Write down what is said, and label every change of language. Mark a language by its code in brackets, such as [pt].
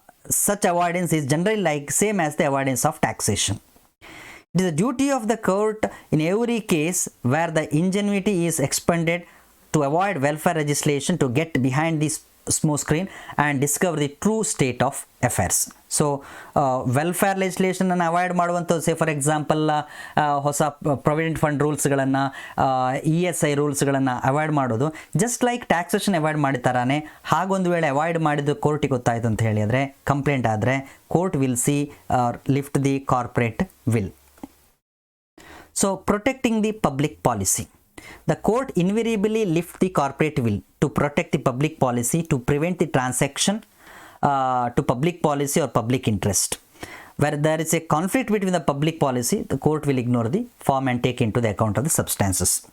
[en] Such avoidance is generally like same as the avoidance of taxation. It is the duty of the court in every case where the ingenuity is expended to avoid welfare legislation to get behind this smoke screen and discover the true state of affairs. [kn] So welfare legislation ಅನ್ನು avoid ಮಾಡುವಂಥದ್ದು, say for example ಹೊಸ provident fund ರೂಲ್ಸ್ಗಳನ್ನು, ESI ರೂಲ್ಸ್ಗಳನ್ನು avoid ಮಾಡೋದು just like taxation avoid ಮಾಡಿತಾರಾನೆ. ಹಾಗೊಂದು ವೇಳೆ avoid ಮಾಡಿದ್ದು ಕೋರ್ಟಿಗೆ ಗೊತ್ತಾಯಿತು ಅಂತ ಹೇಳಿದರೆ, ಕಂಪ್ಲೇಂಟ್ ಆದರೆ [en] Court will see lift the corporate veil. So protecting the public policy. The court invariably lifts the corporate will to protect the public policy to prevent the transaction to public policy or public interest. Where there is a conflict between the public policy, the court will ignore the form and take into the account of the substances.